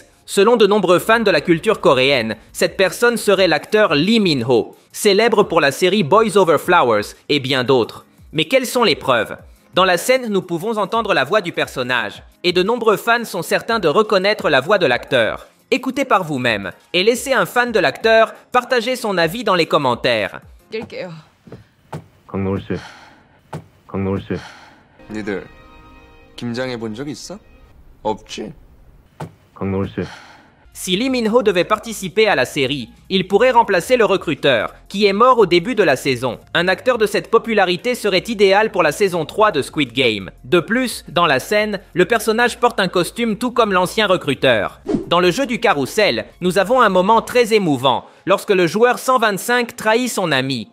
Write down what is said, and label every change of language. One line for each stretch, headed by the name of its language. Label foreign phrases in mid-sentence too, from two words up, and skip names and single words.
French: Selon de nombreux fans de la culture coréenne, cette personne serait l'acteur Lee Min-ho, célèbre pour la série Boys Over Flowers et bien d'autres. Mais quelles sont les preuves? Dans la scène, nous pouvons entendre la voix du personnage, et de nombreux fans sont certains de reconnaître la voix de l'acteur. Écoutez par vous-même et laissez un fan de l'acteur partager son avis dans les commentaires.
Korean: 강노을 씨, 강노을 씨. 니들 김장해 본 적 있어? 없지? 강노을 씨.
French: Si Lee Min-ho devait participer à la série, il pourrait remplacer le recruteur, qui est mort au début de la saison. Un acteur de cette popularité serait idéal pour la saison 3 de Squid Game. De plus, dans la scène, le personnage porte un costume tout comme l'ancien recruteur. Dans le jeu du carrousel, nous avons un moment très émouvant, lorsque le joueur 125 trahit son ami.